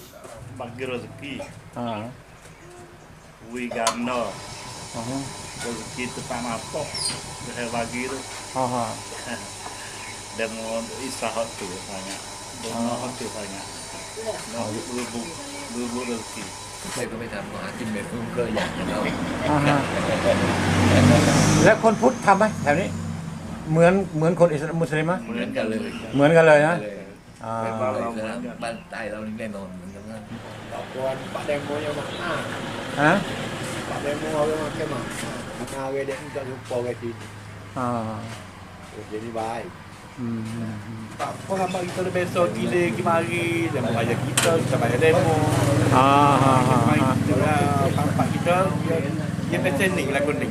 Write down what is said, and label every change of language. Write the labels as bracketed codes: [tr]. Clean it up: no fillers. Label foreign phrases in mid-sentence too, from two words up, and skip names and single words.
[mfa] Bagi rezeki. Wi gamno. Rezeki tu tak mapok. Dia bagi tu. Demo isahat tu banyak. Demo tu banyak. Lubu rezeki. [th] Saya ก็ไม่ทำหากินแบบเพิ่มก็อย่างเรา แล้วคนพุทธทำไหมแถวนี้เหมือนคนอิสลามมุสลิมไหม เหมือนกันเลย เหมือนกันเลยนะ แต่บ้านเราเหมือนกัน บ้านใต้เรานี่แน่นอนเหมือนกันนะ [mfa] Pak demo yang mana? ฮะ Pak demo yang mana? Mana we dia tak jumpa ke sini. อ่า Jadi baik. Tak apa apa kita dah besok gila pergi mari demo bayar kita bayar demo. Pak kita dia pesening lah kuning.